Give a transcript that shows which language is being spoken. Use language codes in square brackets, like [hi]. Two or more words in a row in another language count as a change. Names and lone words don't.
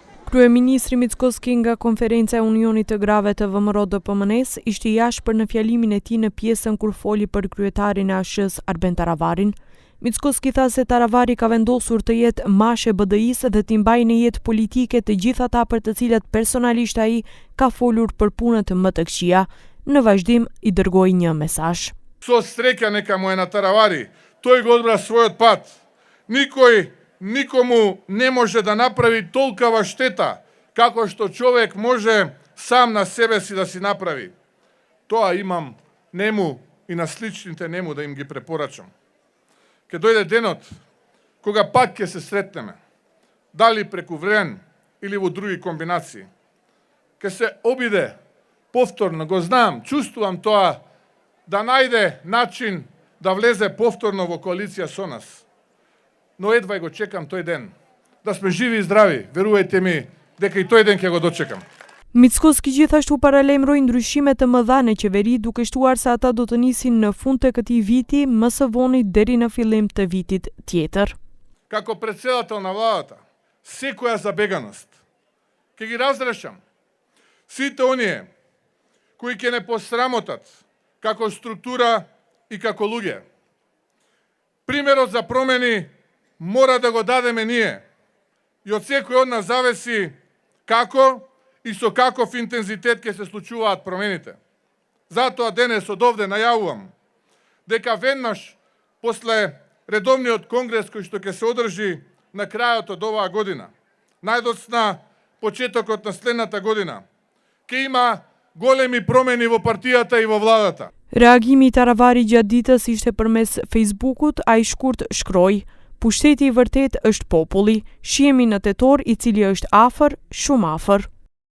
[sq] Kryeministri Mickoski nga konferenca e Unionit të Grave të VMRO-DPMNE-s ishte i ashpër në fjalimin e tij në pjesën kur foli për kryetarin e ASH-s Arben Taravarin. Mickoski tha se Taravari ka vendosur të jetë mash e BDI-s dhe t'i mbajë në jetë politike të gjithë ata për të cilat personalisht ai ka folur për punët më të këqija. Në vazhdim i dërgoi një mesazh. [mk] Со среќа нека му е на Таравари, тој го одбра својот пат. Никому не може да направи толкова штета како што човек може сам на себе си да си направи. Тоа имам нему и на сличните нему да им ги препорачам. Ке дојде денот кога пак ќе се сретнеме, дали преку време или во други комбинации. Ке се обиде повторно, го знам, чувствувам тоа, да најде начин да влезе повторно во коалиција со нас. Но едва го чекам тој ден. Да сме живи и здрави, верувајте ми, дека и тој ден ќе го дочекам. [sq] Mickoski gjithashtu paralajmëroi ndryshime të mëdha në qeveri, duke shtuar se ata do të nisin në fund të këtij viti, më së voni deri në fillim të vitit tjetër. [mk] Како председател на владата, секоја забеганост ќе ги разрешам. Сите оние кои ќе не посрамотат како структура и како луѓе. Примерот за промени мора да го дадеме ние. И од секој од нас зависи како и со каков интензитет ќе се случуваат промените. Затоа денес од овде најавувам дека веднаш после редовниот конгрес кој што ќе се одржи на крајот од оваа година, најдоцна почетокот на следната година, ќе има големи промени во партијата и во владата. [sq] Reagimi i Taravari gjatë ditës ishte përmes Facebookut, ai shkurt shkroi: "Pushteti i vërtet është populli, shihemi në tetor i cili është afër, shumë afër."